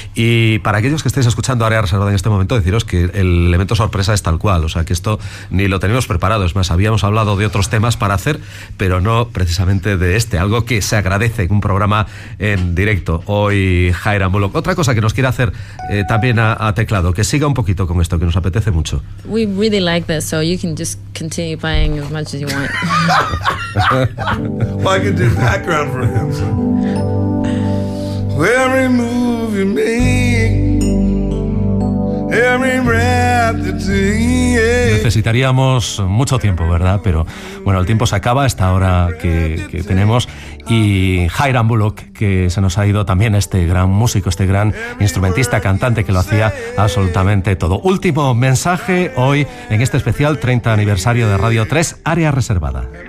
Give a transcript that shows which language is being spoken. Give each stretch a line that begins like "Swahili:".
Spanish: Y para aquellos que estéis escuchando Área Reservada en este momento, deciros que el elemento sorpresa es tal cual, o sea que esto ni lo teníamos preparado, es más, habíamos hablado de otros temas para hacer, pero no precisamente de este, algo que se agradece en un programa en directo hoy Hiram Bullock. Otra cosa que nos quiere hacer también a teclado, que siga un poquito con esto, que nos apetece mucho.
English: We really like this, so you can just continue playing as much as you want. Well, I can do background for him. So. every move you make, every breath you take.
Spanish: Necesitaríamos mucho tiempo, ¿verdad? Pero bueno, el tiempo se acaba a esta hora que tenemos. Y Hiram Bullock, que se nos ha ido también, este gran músico, este gran instrumentista, cantante, que lo hacía absolutamente todo. Último mensaje hoy en este especial 30 aniversario de Radio 3, Área Reservada.